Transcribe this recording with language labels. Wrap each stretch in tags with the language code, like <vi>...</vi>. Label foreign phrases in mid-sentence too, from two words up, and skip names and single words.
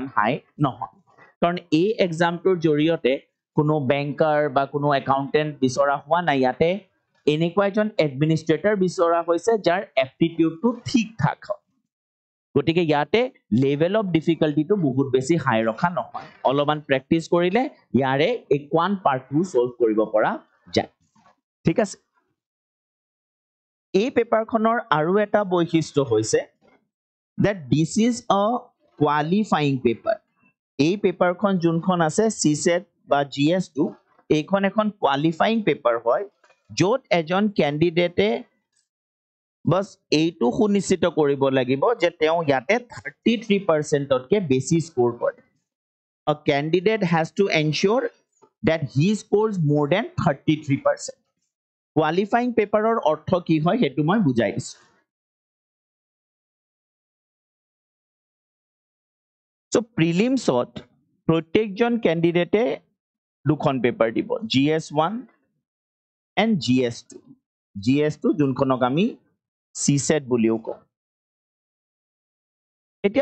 <as>হাই নহয় কাৰণ এই এক্সামটোৰ জৰিয়তে কোনো বেংকাৰ বা কোনো একাউন্টেন্ট বিচৰা হোৱা নাই ইয়াতে এনেকুৱা এজন এডমিনিষ্ট্ৰেটৰ বিচৰা হৈছে যাৰ এপ্টিটিউডটো ঠিক ঠাক হয় গতিকে ইয়াতে</as> <en>level of difficultyটো</en> <as>বহুত বেছি হাই ৰখা নহয় অলপমান প্ৰেক্টিস কৰিলে ইয়াৰে এই</as> <en>quant partটো</en> <as>সলভ কৰিব পৰা যায় ঠিক আছে এই পেপাৰখনৰ আৰু এটা বৈশিষ্ট্য হৈছে that this is a qualifying paper এই পেপাৰখন যোনখন আছে CSAT বা GS2 এইখন এখন</as> <en>qualifying paper</en> <as>হয় যত এজন ক্যান্ডিডেটে বস এইটো সুনিশ্চিত কৰিব লাগিব যে তেওঁ ইয়াতে 33% তকে বেছি স্কোৰ কৰে</as> <en>a candidate has to ensure that he scores more than 33% qualifying paperৰ</en> <as>অৰ্থ কি হয় হেতু মই বুজাই দিছো so prelimsত প্ৰত্যেকজন ক্যান্ডিডেটে দুখন পেপাৰ দিব GS1 and GS2 যোনখনক আমি CSAT বুলিও কওঁ এতিয়া</as>